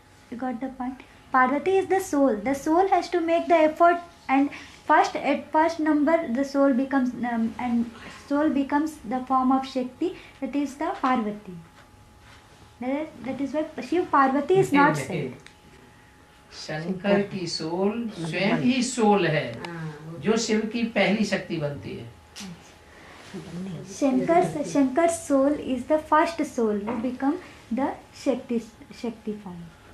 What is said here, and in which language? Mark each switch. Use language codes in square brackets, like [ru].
[en] You got the point? Parvati is the soul. The soul has to make the effort, and at first number the soul becomes the form of Shakti. That is the Parvati. That is why Shiv Parvati is not said. [hi] Shankar की soul स्वयं ही soul है जो शिव की पहली शक्ति बनती है। [en] Shankar's soul is the first soul who become the Shakti form.